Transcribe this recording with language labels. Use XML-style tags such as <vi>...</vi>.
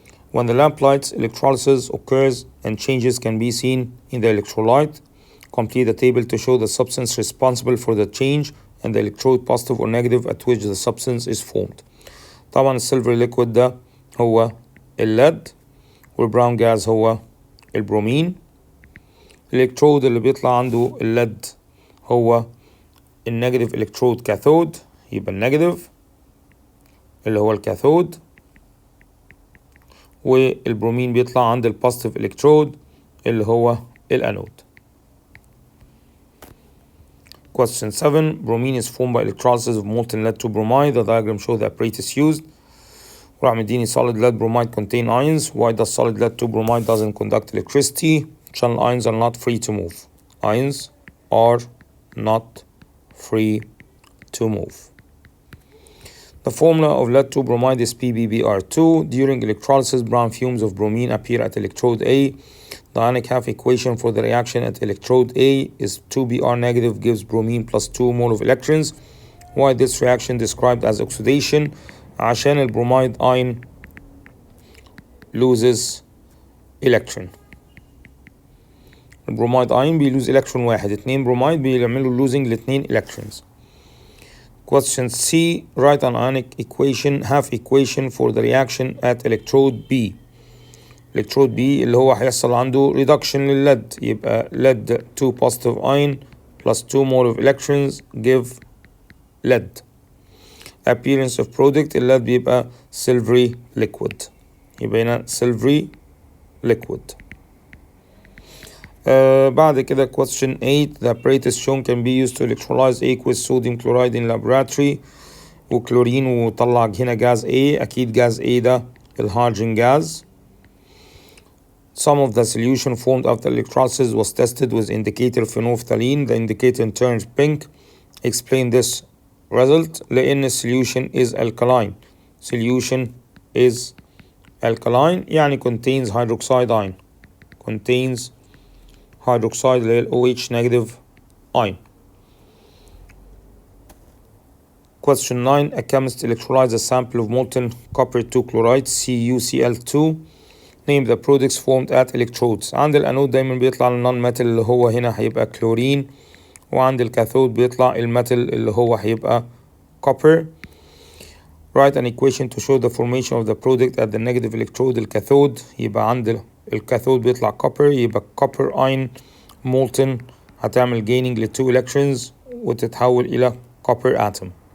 <en>When the lamp lights, electrolysis occurs and changes can be seen in the electrolyte. Complete the table to show the substance responsible for the change and the electrode positive or negative at which the substance is formed.</en> <ar>طبعا السيلفر ليكويد ده هو الليد والبراون جاز هو البرومين. الالكترود اللي بيطلع عنده الليد هو النيجاتيف الكترود كاثود، يبقى النيجاتيف اللي هو الكاثود، والبرومين بيطلع عند البوزيتيف الكترود اللي هو الانود.</ar> <en>Question 7. Bromine is formed by electrolysis of molten lead to bromide. The diagram shows the apparatus used.</en> <ar>وراح مديني</ar> <en>solid lead bromide contain ions. Why does solid lead to bromide doesn't conduct electricity? Channel ions are not free to move. Ions are not free to move. The formula of lead to bromide is PbBr2. During electrolysis, brown fumes of bromine appear at electrode A. The ionic half equation for the reaction at electrode A is 2Br negative gives bromine plus 2 mole of electrons. Why this reaction described as oxidation?</en> <ar>عشان البروميد</ar> <en>ion loses electron.</en> <ar>البروميد ion بيلوز electron واحد، اتنين بروميد بيعملوا losing الاتنين electrons.</ar> <en>Question C. Write an ionic equation half equation for the reaction at electrode B. electrode B</en> <ar>اللي هو هيحصل عنده</ar> <en>reduction للlead، يبقى lead 2 positive ion plus 2 mole of electrons give lead. Appearance of product</en> <ar>الليد بيبقى</ar> <en>silvery liquid،</en> <ar>يبقى هنا</ar> <en>silvery liquid.</en> <ar>بعد كده question 8.</ar> <en>The apparatus shown can be used to electrolyze aqueous sodium chloride in laboratory.</en> <ar>وكلورين وطلع هنا جاز A، أكيد جاز A ده الهيدروجين جاز.</ar> <en>Some of the solution formed after electrolysis was tested with indicator phenolphthalein. The indicator turned pink. Explain this result. لأن solution is alkaline. Solution is alkaline يعني contains hydroxide ion. Contains hydroxide اللي هي OH negative ion. Question 9. A chemist electrolyzes a sample of molten copper 2 chloride CuCl2. Name the products formed at electrodes.</en> <ar>عند الانود دايما بيطلع النون ميتال اللي هو هنا هيبقى كلورين، وعند الكاثود بيطلع الميتال اللي هو هيبقى copper.</ar> <en>Write an equation to show the formation of the product at the negative electrode الكاثود.</en> <ar>يبقى عند الكاثود بيطلع copper، يبقى</ar> <en>copper ion molten</en> <ar>هتعمل gaining ل 2 electrons وتتحول إلى copper atom.</ar>